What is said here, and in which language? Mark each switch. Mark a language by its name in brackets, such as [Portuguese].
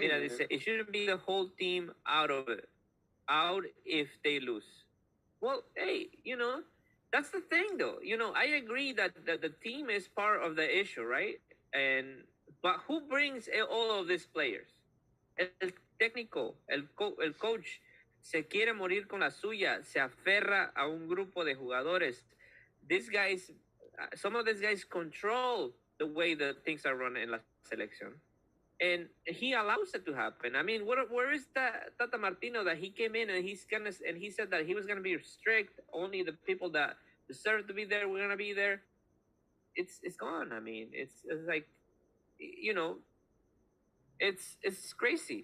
[Spanish] Mira, dice, [English] it shouldn't be the whole team out of it. Out if they lose. Well, hey, that's the thing though. I agree that the team is part of the issue, right? But who brings all of these players? [Spanish] El técnico, el coach se quiere morir con la suya, se aferra a un grupo de jugadores. [English] These guys some of these guys control the way that things are run in [Spanish] la selección. [English] And he allows it to happen. I mean, where is that Tata Martino that he came in and he said that he was gonna be strict. Only the people that deserve to be there were gonna be there. It's gone. I mean, it's like, you know, it's crazy.